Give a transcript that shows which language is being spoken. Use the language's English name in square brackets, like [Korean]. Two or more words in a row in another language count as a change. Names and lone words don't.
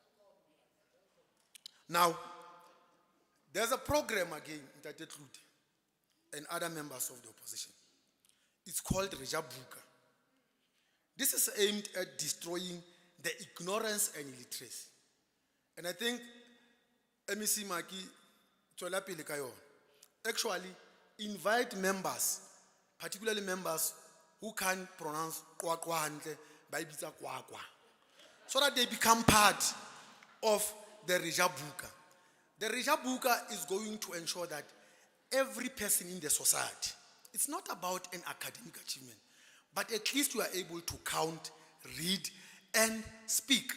[English] Now, there's a program again that includes and other members of the opposition. It's called Rejabuka. This is aimed at destroying the ignorance and illiteracy. And I think [Tswana] MEC Maki tswela pele ka yona. [English] Actually, invite members, particularly members who can't pronounce [Tswana] kwa hantle, ba e bitsa kwa, [English] so that they become part of the Rejabuka. The Rejabuka is going to ensure that every person in the society, it's not about an academic achievement, but at least you are able to count, read, and speak.